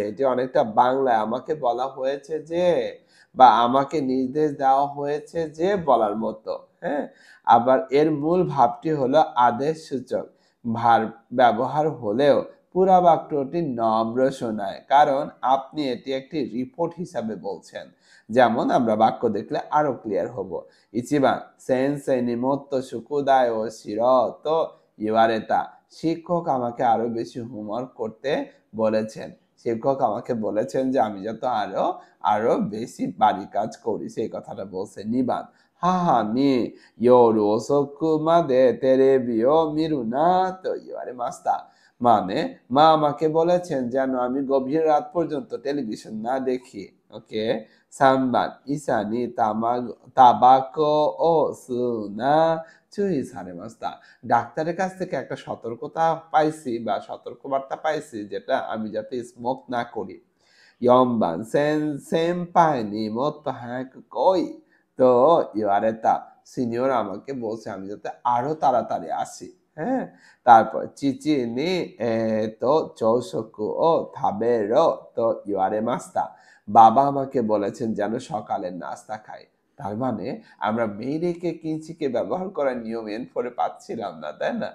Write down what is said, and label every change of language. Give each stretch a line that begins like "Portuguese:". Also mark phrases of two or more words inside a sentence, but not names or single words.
Bangla: এটি অনেকটা বাংলায় আমাকে বলা হয়েছে যে, বা আমাকে নির্দেশ দেওয়া হয়েছে যে বলার মতো। হ্যাঁ, আবার এর মূল ভাবটি হলো আদেশ সূচক ভার্ব ব্যবহার হলেও পুরা বাক্যটি নম্র শোনায়, কারণ আপনি এটি একটি রিপোর্ট হিসাবে বলছেন। যেমন আমরা বাক্য দেখলে আরো ক্লিয়ার হব।
Japanese: 1番、先生にもっと宿題をしろと言われた।
Bangla: শিক্ষক আমাকে আরো বেশি হোমওয়ার্ক করতে বলেছেন। শিক্ষক আমাকে বলেছেন যে আমি যাতে আরো বেশি বাড়ির কাজ করি, সেই কথাটা বলছে।
Japanese: 2番、母に夜遅くまでテレビを見るなと言われました।
Bangla: মানে মা আমাকে বলেছেন যেন আমি গভীর রাত পর্যন্ত টেলিভিশন না দেখি। ওকে।
Japanese: 3番、医者にタバコを吸うな注意されました。
Bangla: ডাক্তারের কাছ থেকে একটা সতর্কতা পাইছি বা সতর্কবার্তা পাইছি যেটা আমি যাতে স্মোক না করি।
Japanese: 4番、先輩にもっと早く来いと言われた।
Bangla: সিনিয়র আমাকে বলছে আমি যাতে আরো তাড়াতাড়ি আসি। হ্যাঁ, তারপর
Japanese: 父に朝食を食べろと言われました.
Bangla: বাবা আমাকে বলেছেন যেন সকালের নাস্তা খাই। তার মানে আমরা
Japanese: 命令形禁止形
Bangla: ব্যবহার করার নিয়ম N4 পাচ্ছিলাম না, তাই না?